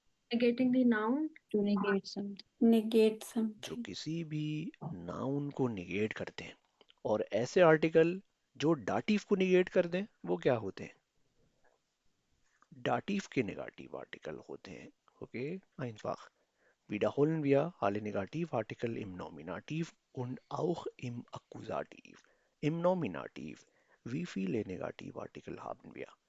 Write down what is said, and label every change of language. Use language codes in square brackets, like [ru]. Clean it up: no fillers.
[en] Negating the noun to negate something. Negate [hi] जो [en] something. [hi] किसी भी नाउन को निगेट करते हैं. और ऐसे आर्टिकल जो डाटिव को निगेट कर दें वो क्या होते हैं? डाटिव के नेगेटिव आर्टिकल होते हैं. [de] ओके. Einfach. Wiederholen wir alle Negativartikel im Nominativ und auch im Akkusativ. Im Nominativ. Wie viele Negativartikel haben wir?